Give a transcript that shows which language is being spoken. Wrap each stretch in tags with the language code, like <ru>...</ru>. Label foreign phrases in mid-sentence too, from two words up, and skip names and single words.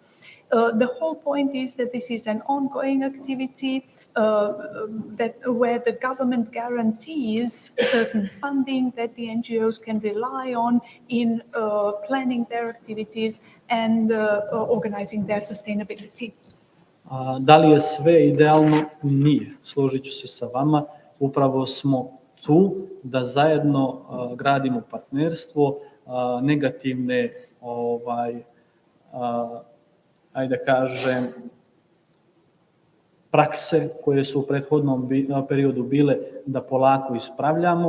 <en>The whole point is that this is an ongoing activity where the government guarantees certain funding that the NGOs can rely on in planning their activities and organizing their sustainability.</en> <sr>Da li je sve idealno? Nije. Složit ću se sa vama. Upravo smo tu da zajedno gradimo partnerstvo, negativne ajde da kažem, prakse koje su u prethodnom periodu bile da polako ispravljamo.</sr>